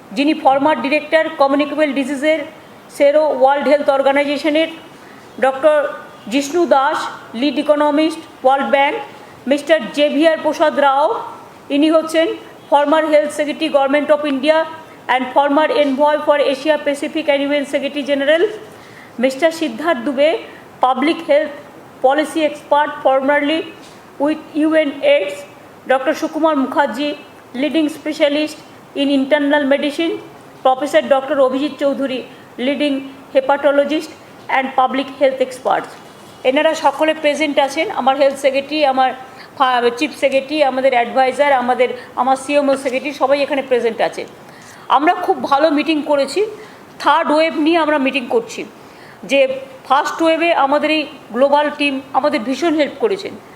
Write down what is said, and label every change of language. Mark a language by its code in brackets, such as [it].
[en] যিনি former director communicable ডিজিজের সেরো ওয়ার্ল্ড হেলথ অর্গানাইজেশনের, doctor Jishnu Das, lead economist, world bank, mister Xavier Prasad Rao, ইনি হচ্ছেন former health secretary government of India and former envoy for Asia Pacific and UN secretary general, mister Siddharth Dubey, public health policy expert formerly with UN AIDS, doctor Sukumar Mukherjee, leading specialist in internal medicine, Professor Dr. Abhijit Choudhury, leading hepatologist and public health experts. [bn] এনারা সকলে present আছেন। আমার health secretary, আমার chief secretary, আমাদের adviser, আমার CMO secretary সবাই এখানে present আছে। আমরা খুব ভালো মিটিং করেছি। থার্ড ওয়েভ নিয়ে আমরা মিটিং করছি। যে ফার্স্ট ওয়েভে আমাদের এই গ্লোবাল টিম আমাদের ভীষণ হেল্প করেছেন।